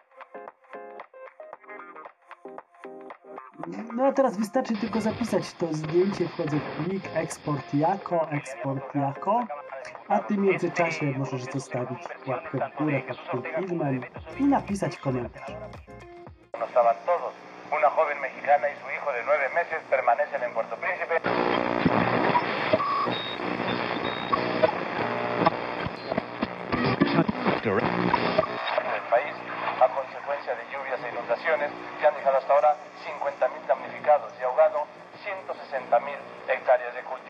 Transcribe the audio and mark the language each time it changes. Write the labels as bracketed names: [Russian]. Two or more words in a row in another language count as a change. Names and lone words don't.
[Polish] No a teraz wystarczy tylko zapisać to zdjęcie, wchodzę w plik, eksport jako, a ty w międzyczasie możesz zostawić łapkę w górę pod tym filmem i napisać komentarz. [Spanish] Una joven mexicana y su hijo de 9 meses permanecen en Puerto Príncipe. El país, a consecuencia de lluvias e inundaciones que han dejado hasta ahora 50.000 damnificados y ahogado 160.000 hectáreas de cultivo.